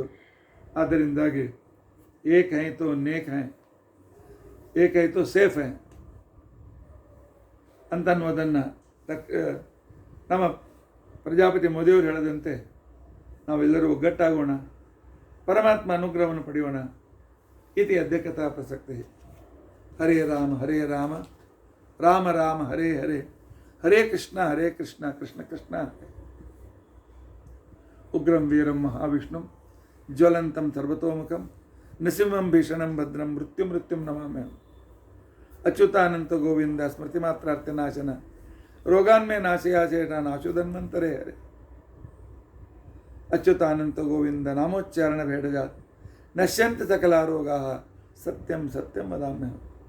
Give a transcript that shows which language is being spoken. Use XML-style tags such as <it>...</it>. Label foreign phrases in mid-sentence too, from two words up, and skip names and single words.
<kn>ಆದ್ದರಿಂದಾಗಿ</kn> <hi>एक है तो नेक है, एक है तो सेफ है</hi> <kn>ಅಂತನ್ನುವುದನ್ನು ನಮ್ಮ ಪ್ರಜಾಪತಿ ಮೋದಿಯವರು ಹೇಳದಂತೆ ನಾವೆಲ್ಲರೂ ಒಗ್ಗಟ್ಟಾಗೋಣ, ಪರಮಾತ್ಮ ಅನುಗ್ರಹವನ್ನು ಪಡೆಯೋಣ.</kn> <sa>ಇತಿ ಅಧ್ಯಕ್ಷತಾ ಪ್ರಸಕ್ತಿ. ಹರೇ ರಾಮ ರಾಮ ರಾಮ ಹರೇ ಹರೇ, ಹರೇ ಕೃಷ್ಣ ಕೃಷ್ಣ ಕೃಷ್ಣ ಹರೇ. ಉಗ್ರಂ ವೀರಂ ಮಹಾವಿಷ್ಣುಂ ಜ್ವಲಂತಂ ಸರ್ವತೋಮುಖಂ ನೃಸಿಂಹಂ ಭೀಷಣಂ ಭದ್ರಂ ಮೃತ್ಯುಂ ನಮಾಮ್ಯಹಂ. ಅಚ್ಯುತಾನಂತ ಗೋವಿಂದ ಸ್ಮೃತಿ ಮಾತ್ರಾರ್ಥ ನಾಶನ ರೋಗಾನ್ಮೇ ನಾಶಯಾಶೇಷ ನಾಶುಧನ್ವಂತರೇ ಹರೇ. ಅಚ್ಯುತಾನಂತ ಗೋವಿಂದ ನಾಮೋಚ್ಚಾರಣ ಭೇಡಜಾತ್ ನಶ್ಯಂತ ಸಕಲಾರೋಗಾ ಸತ್ಯಂ ವದಾಮ್ಯಹಂ.</sa>